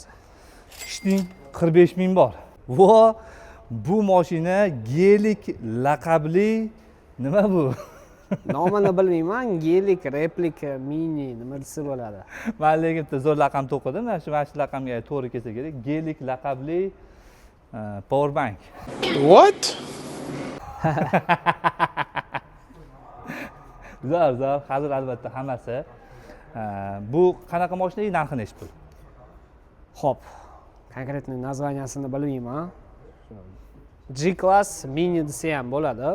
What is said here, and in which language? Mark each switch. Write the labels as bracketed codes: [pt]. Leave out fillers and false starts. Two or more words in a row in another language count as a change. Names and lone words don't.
[uz] Ishning 45 ming bor. Vo, bu mashina Gelik laqabli nima bu? Nomini bilmayman, Gelik, replika, mini nima desa bo'ladi. Men lekin bitta zo'r laqam to'qidim. Mana shu raqamga to'g'ri kelsa kerak. Gelik laqabli power bank. [en] What? [uz] Zo'r. Hozir albatta hammasi. Bu qanaqa mashina, narxi nechi pul? Xo'p, konkretniy nazvaniyasini bilmayman. G-class mini desa ham bo'ladi.